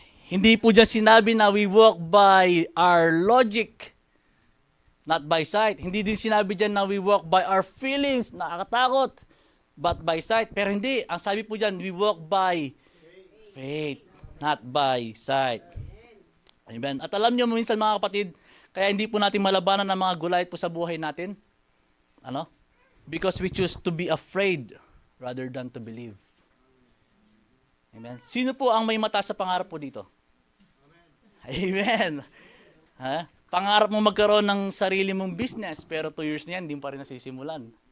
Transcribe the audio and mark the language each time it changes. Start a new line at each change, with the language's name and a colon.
Filipino: Hindi po dyan sinabi na
English: we walk by our logic, not by sight.
Filipino: Hindi din sinabi dyan na
English: we walk by our feelings,
Filipino: nakakatakot,
English: but by sight.
Filipino: Pero hindi, ang sabi po dyan,
English: we walk by faith, not by sight. Amen.
Filipino: At alam nyo minsan mga kapatid, kaya hindi po natin malabanan ng mga gulay po sa buhay natin. Ano?
English: Because we choose to be afraid rather than to believe. Amen.
Filipino: Sino po ang may mata sa pangarap po dito? Amen. Ha? Pangarap mo magkaroon ng sarili mong business, pero 2 years na yan, hindi pa rin nasisimulan.